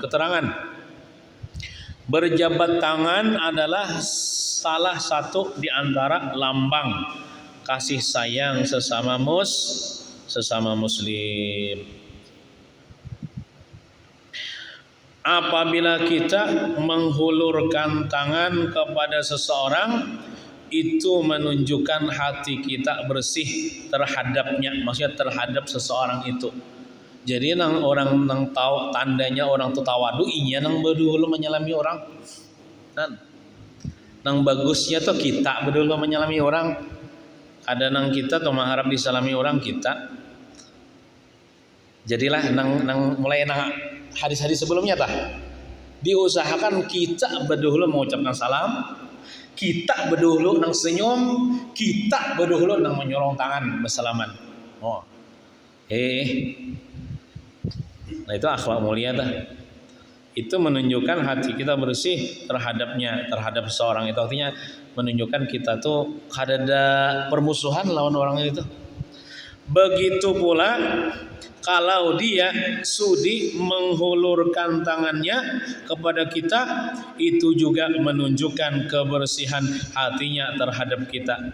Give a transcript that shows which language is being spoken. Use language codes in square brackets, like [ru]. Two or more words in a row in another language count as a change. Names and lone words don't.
[id] Keterangan, berjabat tangan adalah salah satu di antara lambang kasih sayang sesama muslim. Apabila kita menghulurkan tangan kepada seseorang, itu menunjukkan hati kita bersih terhadapnya, maksudnya terhadap seseorang itu. [bjn] Jadi nang orang nang tahu tandanya orang tu tawadu, inya nang berdulu menyalami orang. Dan nang bagusnya tuh kita berdulu menyalami orang. Ada nang kita tuh mengharap disalami orang kita. Jadilah nang mulai nang hadis-hadis sebelumnya tah, diusahakan kita berdahulu mengucapkan salam, kita berdahulu nang senyum, kita berdahulu nang menyolong tangan bersalaman. Nah itu akhlak mulia tah. [id] Itu menunjukkan hati kita bersih terhadapnya, terhadap seseorang. [bjn] Itu artinya menunjukkan kita tuh ada permusuhan lawan orang itu. [id] Begitu pula kalau dia sudi menghulurkan tangannya kepada kita, itu juga menunjukkan kebersihan hatinya terhadap kita.